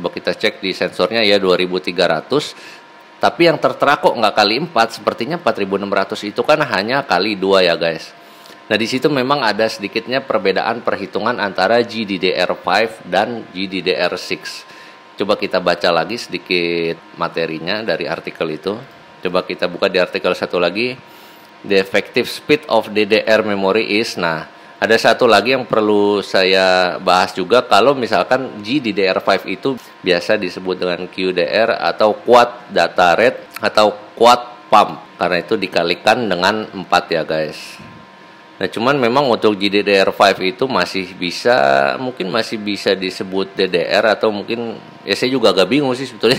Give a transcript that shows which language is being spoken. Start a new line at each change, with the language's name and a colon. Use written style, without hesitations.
Indonesian: Coba kita cek di sensornya ya, 2300. Tapi yang tertera kok nggak kali 4, sepertinya 4600 itu kan hanya kali 2 ya guys. Nah, di situ memang ada sedikitnya perbedaan perhitungan antara GDDR5 dan GDDR6. Coba kita baca lagi sedikit materinya dari artikel itu. Coba kita buka di artikel satu lagi.
English: The effective speed of DDR memory is.
Indonesian: Nah, ada satu lagi yang perlu saya bahas juga. Kalau misalkan GDDR5 itu biasa disebut dengan QDR atau Quad Data Rate atau Quad Pump. Karena itu dikalikan dengan 4 ya guys. Nah, cuman memang untuk GDDR5 itu mungkin masih bisa disebut DDR, atau mungkin ya saya juga agak bingung sih sebetulnya.